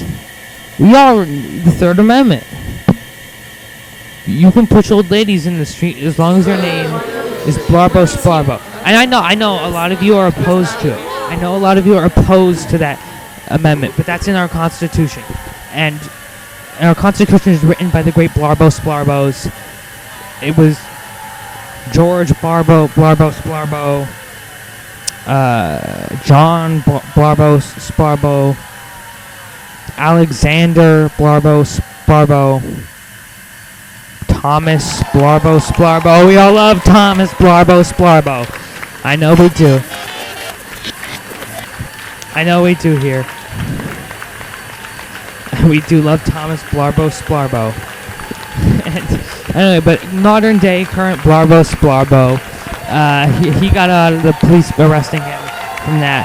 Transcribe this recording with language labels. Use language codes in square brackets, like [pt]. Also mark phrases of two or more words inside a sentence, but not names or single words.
[en] We are the Third Amendment. You can push old ladies in the street as long as your name is Blarbo Splarbo. And I know a lot of you are opposed to it. I know a lot of you are opposed to that amendment, but that's in our Constitution. And our Constitution is written by the great Blarbo Splarbos. It was George Blarbo Splarbo, John Blarbo Splarbo, Alexander Blarbo Splarbo, Thomas Blarbo Splarbo. We all love Thomas Blarbo Splarbo. I know we do. I know we do here. We do love Thomas Blarbo Splarbo. And anyway, but modern day, current Blarbo Splarbo, he got out of the police arresting him from that.